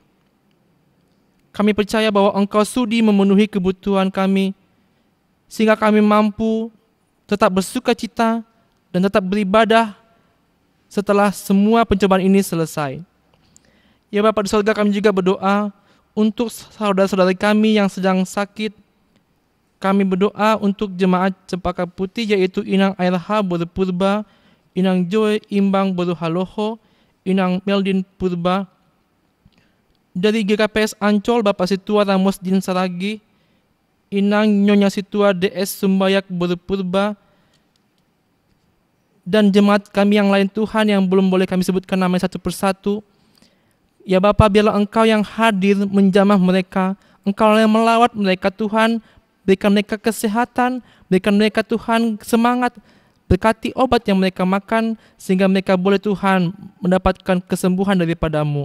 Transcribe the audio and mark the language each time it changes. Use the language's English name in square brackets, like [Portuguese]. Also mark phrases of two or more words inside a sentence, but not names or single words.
[Indonesian] Kami percaya bahwa Engkau sudi memenuhi kebutuhan kami, sehingga kami mampu tetap bersuka cita dan tetap beribadah setelah semua pencobaan ini selesai. Ya Bapa di surga, kami juga berdoa untuk saudara-saudara kami yang sedang sakit. Kami berdoa untuk jemaat Cempaka Putih, yaitu Inang Airha Boru Purba, Inang Joy Imbang Boru Haloho, Inang Meldin Purba. Dari GKPS Ancol, Bapak Situa Ramos Din Saragi, Inang Nyonya Situa DS Sumbayak Boru Purba, dan jemaat kami yang lain Tuhan yang belum boleh kami sebutkan namanya satu persatu. Ya Bapa, biarlah Engkau yang hadir menjamah mereka, Engkau yang melawat mereka Tuhan, berikan mereka kesehatan, berikan mereka Tuhan semangat, berkati obat yang mereka makan, sehingga mereka boleh Tuhan mendapatkan kesembuhan daripada-Mu.